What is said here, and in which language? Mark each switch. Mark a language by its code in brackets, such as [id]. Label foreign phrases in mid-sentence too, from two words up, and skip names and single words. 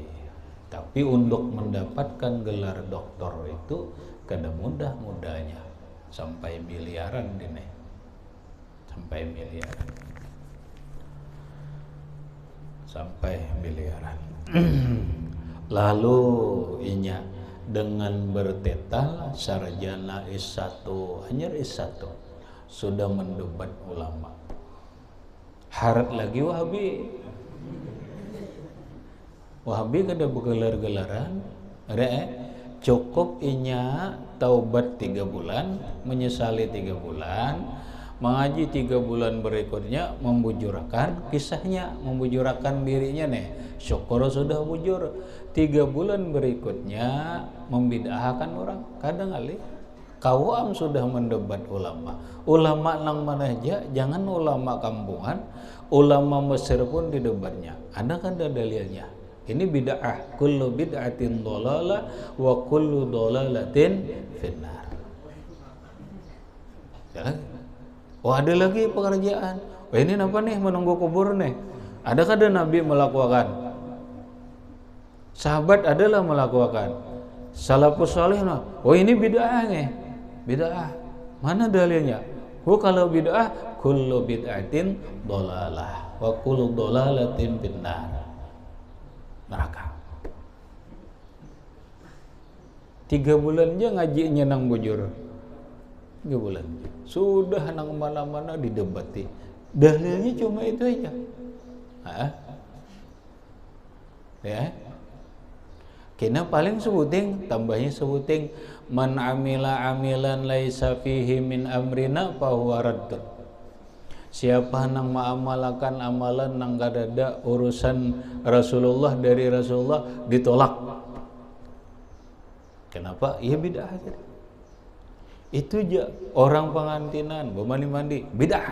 [bjn] Tapi untuk mendapatkan gelar doktor itu kada mudah-mudahnya, sampai miliaran dinaik. Sampai miliaran. Lalu inya dengan bertetal sarjana S1, hanya S1 sudah mendebat ulama. Harat lagi Wahabi kada bergelar-gelaran, cukup inya taubat 3 bulan, menyesali 3 bulan, mengaji 3 bulan berikutnya, membujurkan kisahnya, membujurkan dirinya syukur sudah bujur. 3 bulan berikutnya membid'ahkan orang. Kadang kali kawam sudah mendebat ulama nang mana aja, jangan ulama kampungan, ulama Mesir pun didebatnya. Ada dalilnya. Ini bid'ah, [ar] كل بدعة ضلالة وكل ضلالة في النار. [bjn] Ada lagi pekerjaan. Ini apa nih, menunggu kubur nih? Adakah ada Nabi melakukan? Sahabat adalah melakukan. [ar] السلف الصالح [bjn] ini bid'ah nih. Bid'ah. Mana dalilnya? Kalau bid'ah, [ar] كل بدعة ضلالة وكل ضلالة في النار. [bjn] Neraka. 3 bulan aja ngajinya nang bujur. 3 bulan sudah nang mana-mana didebati. Dalilnya cuma itu aja. Ya. Kena paling sebuting, tambahnya sebuting, [ar] من عمل عملا ليس فيه من أمرنا فهو رد. [bjn] Siapa nang mengamalkan amalan nang kada ada urusan Rasulullah dari Rasulullah, ditolak. Kenapa? Ya bid'ah aja. Itu aja orang pengantinan bermandi-mandi bid'ah.